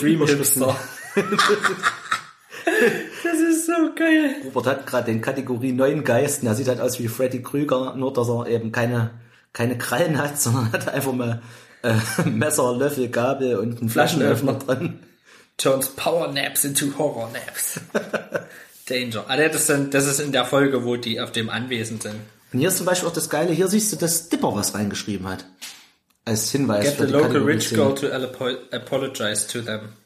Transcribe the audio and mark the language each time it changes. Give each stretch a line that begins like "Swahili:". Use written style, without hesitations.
German: Dream Hipster. Das ist so geil. Robert hat gerade den Kategorie 9 Geisten. Er sieht halt aus wie Freddy Krüger, nur dass er eben keine Krallen hat, sondern hat einfach mal Messer, Löffel, Gabel und einen Flaschenöffner drin.
English: Turns Power Naps into Horror Naps. Danger.
German: Ah, das ist in der Folge, wo die auf dem Anwesen sind. Und hier ist zum Beispiel auch das Geile, hier siehst du, dass Dipper was reingeschrieben hat. Als Hinweis.
English: Get the local rich girl to apologize to them.